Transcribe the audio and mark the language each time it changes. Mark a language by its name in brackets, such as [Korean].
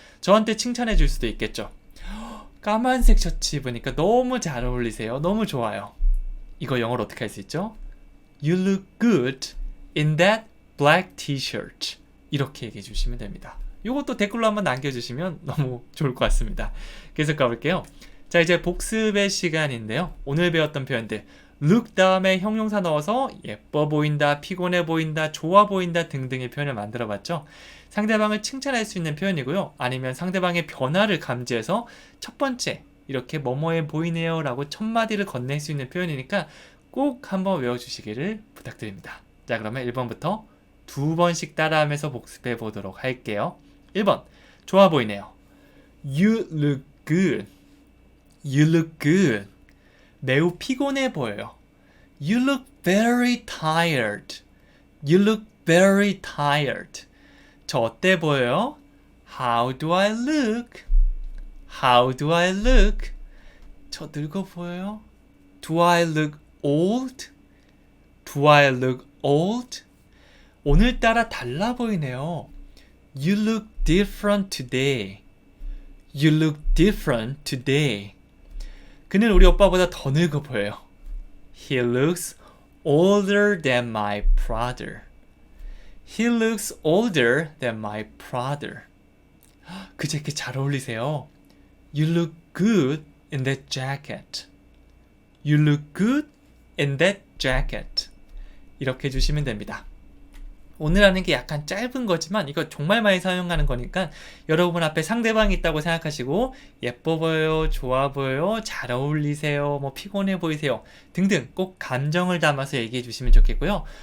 [Korean] 저한테 칭찬해 줄 수도 있겠죠. 까만색 셔츠 입으니까 너무 잘 어울리세요. 너무 좋아요. 이거 영어로 어떻게 할 수 있죠? [English] You look good in that black t-shirt. [Korean] 이렇게 얘기해 주시면 됩니다. 이것도 댓글로 한번 남겨주시면 너무 좋을 것 같습니다. 계속 가볼게요. 자, 이제 복습의 시간인데요. 오늘 배웠던 표현들 look 다음에 형용사 넣어서 예뻐 보인다, 피곤해 보인다, 좋아 보인다 등등의 표현을 만들어 봤죠. 상대방을 칭찬할 수 있는 표현이고요. 아니면 상대방의 변화를 감지해서 첫 번째 이렇게 뭐뭐해 보이네요 라고 첫 마디를 건넬 수 있는 표현이니까 꼭 한번 외워주시기를 부탁드립니다. 자, 그러면 1번부터 2번씩 따라하면서 복습해 보도록 할게요. 1번, 좋아 보이네요. [English] You look good. You look good. [Korean] 매우 피곤해 보여요. [English] You look very tired. You look very tired. [Korean] 저 어때 보여요? [English] How do I look? How do I look? [Korean] 저 늙어 보여요? [English] Do I look old? Do I look old? [Korean] 오늘따라 달라 보이네요. [English] You look different today. You look different today. [Korean] 그는 우리 오빠보다 더 늙어 보여요. [English] He looks older than my brother. He looks older than my brother. [Korean] 그 재킷 잘 어울리세요. [English] You look good in that jacket. You look good in that jacket. [Korean] 이렇게 해주시면 됩니다. 오늘 하는 게 약간 짧은 거지만 이거 정말 많이 사용하는 거니까 여러분 앞에 상대방이 있다고 생각하시고 예뻐 보여요, 좋아 보여요, 잘 어울리세요, 뭐 피곤해 보이세요 등등 꼭 감정을 담아서 얘기해 주시면 좋겠고요.